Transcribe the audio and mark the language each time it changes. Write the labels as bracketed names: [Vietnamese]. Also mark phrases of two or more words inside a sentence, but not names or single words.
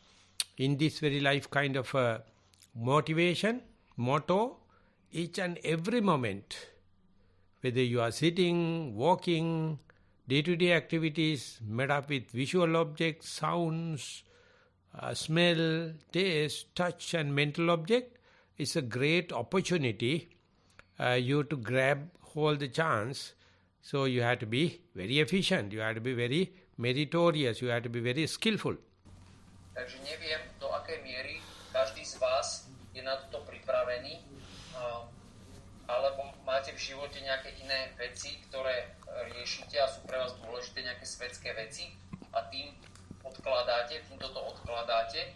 [English] motivation, motto, each and every moment, whether you are sitting, walking, day-to-day activities made up with visual objects, sounds, smell, taste, touch and mental object, is a great opportunity you to grab hold the chance. So you have to be very efficient, you have to be very meritorious, you have to be very skillful. [Slovak] Takže neviem, do akej miery každý z vás je na to pripravený, alebo máte v živote nejaké iné veci, ktoré riešite a sú pre vás dôležité, nejaké svetské veci a týmto to odkladáte.